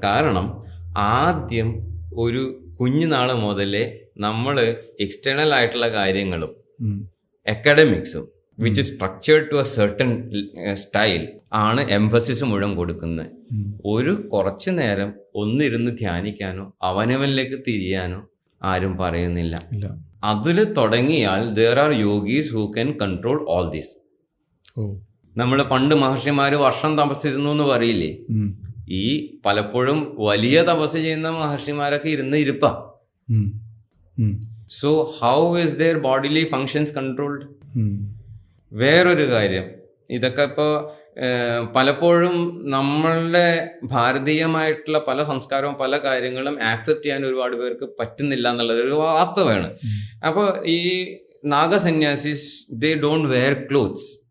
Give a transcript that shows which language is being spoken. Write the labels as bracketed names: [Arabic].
[Malayalam] കാരണം ആദ്യം ഒരു കുഞ്ഞുനാൾ മുതലേ നമ്മൾ എക്സ്റ്റേണൽ ആയിട്ടുള്ള കാര്യങ്ങളും അക്കാഡമിക്സും [English] which is structured to a certain style [Malayalam] ആണ് എംഫസിസ് മുഴുവൻ കൊടുക്കുന്നത്. ഒരു കുറച്ചു നേരം ഒന്നിരുന്ന് ധ്യാനിക്കാനോ അവനവനിലേക്ക് തിരിയാനോ ആരും പറയുന്നില്ല. അതിൽ തുടങ്ങിയാൽ [English] there are yogis who can control all this. [Malayalam] നമ്മൾ പണ്ട് മഹർഷിമാര് വർഷം തപസ്സിരുന്നു എന്ന് പറയില്ലേ, ഈ പലപ്പോഴും വലിയ തപസ് ചെയ്യുന്ന മഹർഷിമാരൊക്കെ ഇരുന്ന് ഇരിപ്പാ. [English] So how is their bodily functions controlled? [Malayalam] വേറൊരു കാര്യം, ഇതൊക്കെ ഇപ്പോൾ പലപ്പോഴും നമ്മളുടെ ഭാരതീയമായിട്ടുള്ള പല സംസ്കാരവും പല കാര്യങ്ങളും ആക്സെപ്റ്റ് ചെയ്യാൻ ഒരുപാട് പേർക്ക് പറ്റുന്നില്ല എന്നുള്ളത് ഒരു വാസ്തവമാണ്. അപ്പോൾ ഈ [English] നാഗസന്യാസിസ് they don't wear clothes.